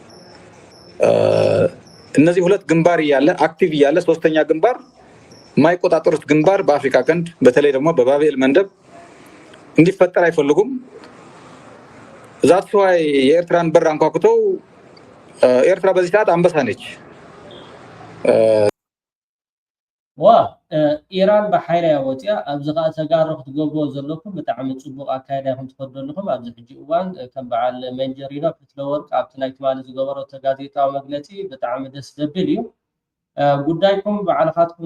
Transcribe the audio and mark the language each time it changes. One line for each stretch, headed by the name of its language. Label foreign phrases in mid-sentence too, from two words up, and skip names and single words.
Amharic: እነዚህ ሁለት ግንባር ያለ አክቲቭ ያለ ሶስተኛ ግንባር ማይቆጣጠሩት ግንባር በአፍሪካ ቀንድ በተለይ ደግሞ በባቤል መንደብ እንዲፈጠር አይፈልጉም
English: that's why
Amharic: የኤርትራን በር አንኳኩተው ኤርትራ በዚህ ሰዓት አንበሳ ነች
Tigrinya: ኢራን በሓይላ ወፅያ ኣብዚ ከዓ ተጋሩ ክትገብሮ ዘለኩም ብጣዕሚ ፅቡቅ ኣካይዳ ኢኹም ትኸዱ ኣለኹም ኣብዚ ሕጂ እዋን ከም በዓል መንጀሪኖ ፍትለወርቅ ኣብቲ ናይ ትማሊ ዝገበረቶ ጋዜጣዊ መግለፂ ብጣዕሚ ደስ ዘብል እዩ ጉዳይኩም ባዕልኻትኩም